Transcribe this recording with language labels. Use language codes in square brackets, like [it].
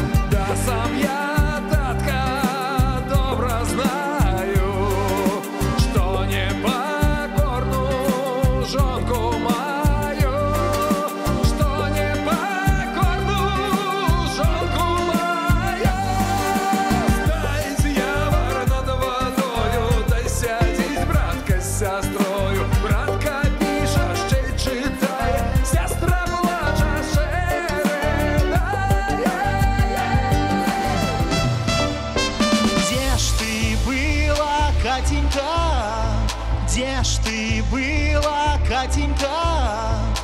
[ru] Да сам я, татка, добро знаю, что непокорную жонку мою, что непокорную жонку мою. [be] Стаіць явар над водою, дай сядзіць братка з сястрою. [uk] Братка піша, ще читає, сестра плача, ще ридає. [ru] Где ж ты была, Катенька? Где ж ты была, Катенька?